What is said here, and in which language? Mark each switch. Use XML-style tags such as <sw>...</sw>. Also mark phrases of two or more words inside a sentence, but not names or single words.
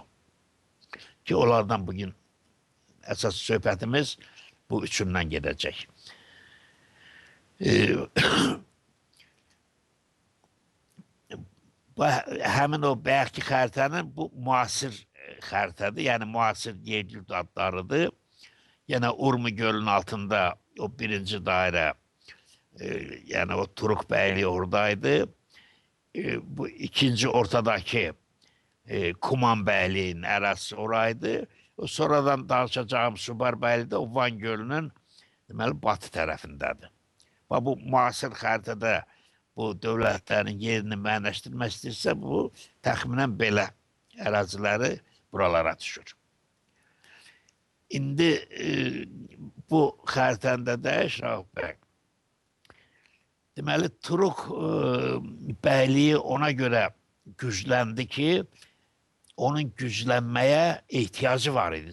<az>Ki, onlardan bugün əsas söhbətimiz bu üçündən gedəcək. Həmin o bəyəkki xəritənin bu müasir xəritədir, yəni müasir yer-yurt adlarıdır</az> <tr>Yine Urmi Gölü'nün altında o birinci daire, yani o Turuk Beyliği oradaydı. Bu ikinci ortadaki Kuman Beyliği'nin arası oraydı. O sonradan danışacağım Subar Beyliği de o Van Gölü'nün</tr> <az>deməli batı tərəfindədir. Bu müasir xəritədə bu dövlətlərin yerini müəyyənləşdirmək istəyirsə, bu təxminən belə əraziləri buralara düşür. İndi bu xəritəndə də Şah bəy, deməli Turuk bəyliyi ona görə gücləndi ki, onun güclənməyə ehtiyacı var idi.</az>